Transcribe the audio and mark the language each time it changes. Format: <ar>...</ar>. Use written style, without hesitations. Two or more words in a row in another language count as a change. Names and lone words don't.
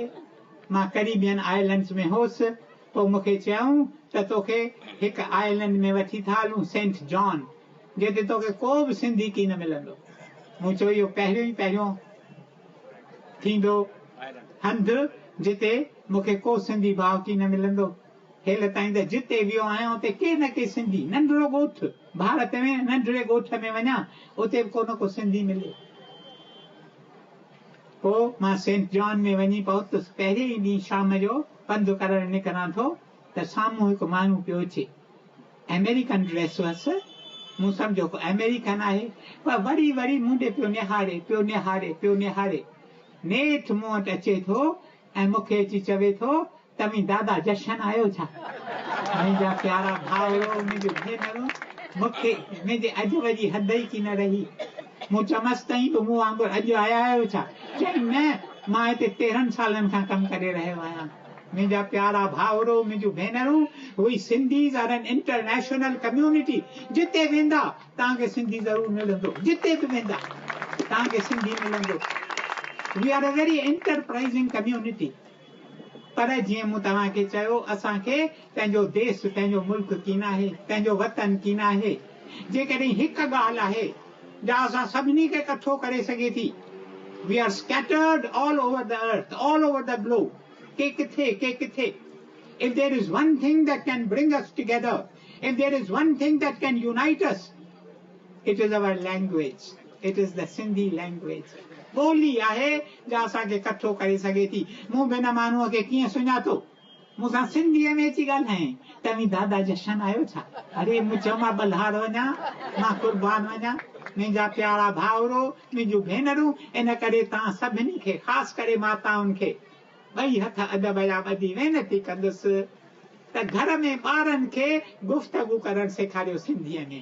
<sd>मां करीबियन आइलैंड्स में हुअसि, पोइ मूंखे चयऊं त तोखे हिकु आइलैंड में वठी था हलूं, सेंट जॉन, जिते तोखे को बि सिंधी की न मिलंदो। मूं चयो इहो पहिरियों थींदो हंधि जिते मूंखे को सिंधी भाउ की न मिलंदो। हेल ताईं त जिते वियो आहियां उते के न के सिंधी, नंढिड़ो ॻोठ भारत में, नंढिड़े ॻोठ में वञा उते बि को न को सिंधी मिले। पोइ मां सेंट जॉन में वञी पहुतुसि। पहिरें ई ॾींहुं शाम जो पंधु करणु निकिरां थो त साम्हूं हिकु माण्हू पियो अचे। अमेरिकन ड्रेस हुअसि, मूं सम्झो को अमेरिकन आहे, पर वरी वरी मूं ॾे पियो निहारे। नेठि मूं वटि अचे थो ऐं मूंखे अची चवे थो, तव्हीं दादा जशन आहियो छा? मुंहिंजा प्यारा भाउरो, मुंहिंजूं भेनरूं, मूंखे मुंहिंजे अॼु वरी हद ई की न रही। मूं चमसि तई बि मूं वांगुरु अॼु आया आहियो छा? चई न, मां हिते 13 सालनि खां कमु करे रहियो आहियां। मुंहिंजा प्यारा भाउरो, मुंहिंजूं भेनरूं,</sd> <en>We Sindhis are an international community.</en> <sd>जिते वेंदा तव्हांखे सिंधी ज़रूरु मिलंदो, जिते बि वेंदा तव्हांखे सिंधी मिलंदो।</sd> <en>We are a very enterprising community.</en> <sd>पर जीअं मूं तव्हांखे चयो, असांखे पंहिंजो देश, पंहिंजो मुल्क की न आहे, पंहिंजो वतन की न आहे। जेकॾहिं हिकु ॻाल्हि आहे जा असां सभिनी खे इकठो करे सघे थी,</sd> <en>We are scattered all over the earth, all over the globe.</en> <sd>के किथे।</sd> <en>If there is one thing that can bring us together, if there is one thing that can unite us, it is our language. It is the Sindhi language.</en> <sd>ॿोली आहे जा असांखे इकठो करे सघे थी। मूं बिन माण्हूअ खे कीअं सुञातो? मूंसां सिंधीअ में अची ॻाल्हाए, तव्हीं दादा जशन आहियो छा? अरे मूं चयो मां बल्हार वञा, मां कुर्बान वञा। मुंहिंजा प्यारा भाउरो, मुंहिंजूं भेनरूं, इन करे तव्हां सभिनी खे, ख़ासि करे माताउनि खे, ॿई हथ अदब जा ॿधी वेनती कंदुसि त घर में ॿारनि खे गुफ़्तगू करणु सेखारियो सिंधीअ में।</sd>